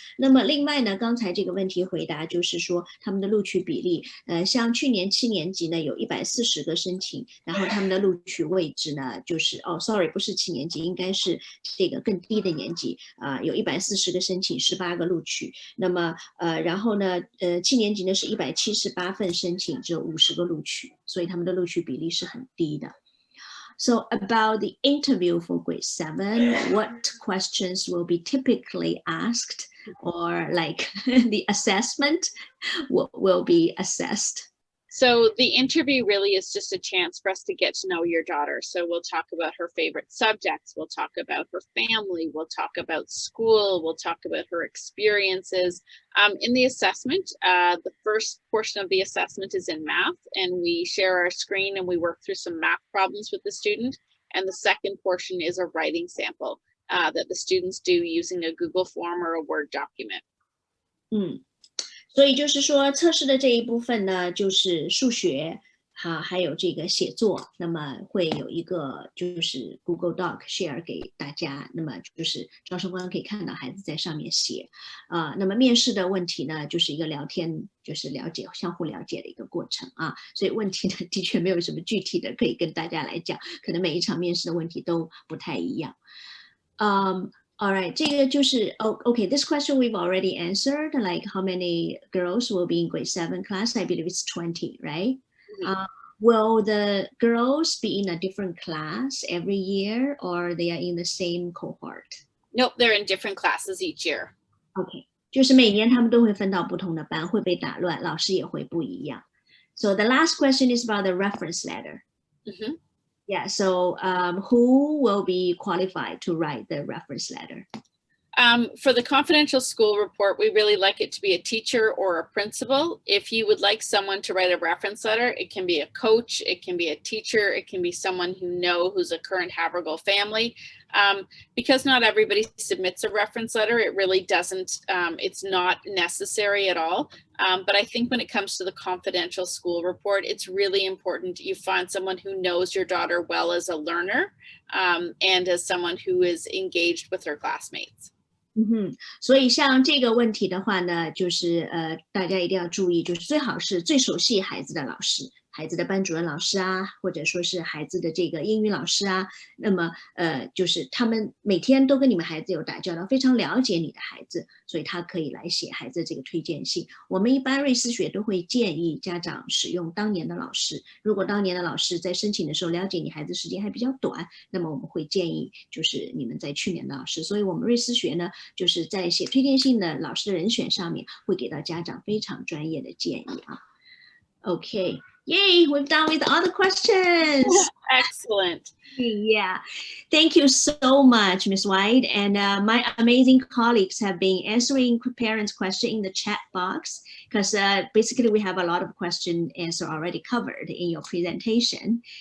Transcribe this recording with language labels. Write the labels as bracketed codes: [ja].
[zh] 那么另外呢，刚才这个问题回答就是说他们的录取比例，像去年7年级呢有140个申请，然后他们的录取位置呢就是sorry 不是7年级，应该是这个更低的年级有140个申请，18个录取。那么然后呢7年级呢是178份申请，只有50个录取，所以他们的录取比例是很低的。 [en] So about the interview for grade 7, what questions will be typically asked, or like the assessment will be assessed? So the interview really is just a chance for us to get to know your daughter. So we'll talk about her favorite subjects. We'll talk about her family. We'll talk about school. We'll talk about her experiences. In the assessment, the first portion of the assessment is in math, and we share our screen and we work through some math problems with the student. And the second portion is a writing sample that the students do using a Google form or a Word document. [zh] 所以就是说测试的这一部分呢，就是数学还有这个写作，那么会有一个就是 Google Doc share 给大家，那么就是招生官可以看到孩子在上面写那么面试的问题呢，就是一个聊天，就是相互了解的一个过程所以问题呢的确没有什么具体的可以跟大家来讲，可能每一场面试的问题都不太一样。 [en] All right, [zh] 这个就是 [en] okay, this question we've already answered, like how many girls will be in grade 7 class? I believe it's 20, right? Will the girls be in a different class every year, or they are in the same cohort? Nope, they're in different classes each year. [zh] Okay, 就是每年他们都会分到不同的班，会被打乱，老师也会不一样。 [en] So the last question is about the reference letter. Yeah, so who will be qualified to write the reference letter? For the confidential school report, we really like it to be a teacher or a principal. If you would like someone to write a reference letter, it can be a coach, it can be a teacher, it can be someone who's a current Havergal family. Because not everybody submits a reference letter, it really doesn't, it's not necessary at all. But I think when it comes to the confidential school report, it's really important you find someone who knows your daughter well as a learner and as someone who is engaged with her classmates. [zh] 所以像这个问题的话呢，就是大家一定要注意，就是最好是最熟悉孩子的老师，孩子的班主任老师或者说是孩子的这个英语老师那么就是他们每天都跟你们孩子有打交道，非常了解你的孩子，所以他可以来写孩子这个推荐信。我们一般瑞思学都会建议家长使用当年的老师，如果当年的老师在申请的时候了解你孩子时间还比较短，那么我们会建议就是你们在去年的老师。所以我们瑞思学呢，就是在写推荐信的老师的人选上面会给到家长非常专业的建议Okay. [en] Yay, we've done with all the questions. Excellent. Yeah. Thank you so much, Ms. White. And my amazing colleagues have been answering parents' questions in the chat box because basically we have a lot of question answer already covered in your presentation.